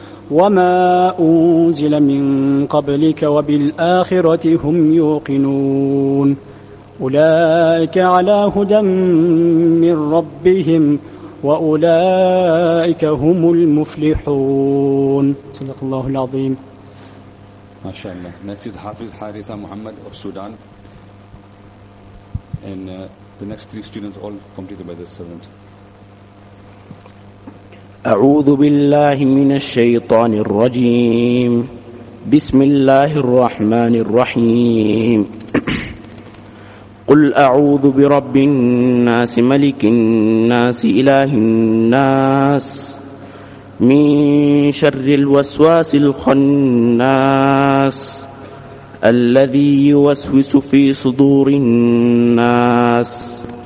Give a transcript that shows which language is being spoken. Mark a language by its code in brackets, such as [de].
[ar] وما أنزل من قبلك وبالآخرة هم يوقنون، أولئك على هدى من ربهم وأولئك هم المفلحون. صدق الله العظيم. ما شاء الله. [en] Next is Hafiz Haritha Muhammad of Sudan. And the next three students all completed by the servant. [ar] أعوذ بالله من الشيطان الرجيم. بسم الله الرحمن الرحيم. قل أعوذ برب الناس، ملك الناس، إله الناس، من شر الوسواس الخناس، الذي يوسوس في صدور الناس،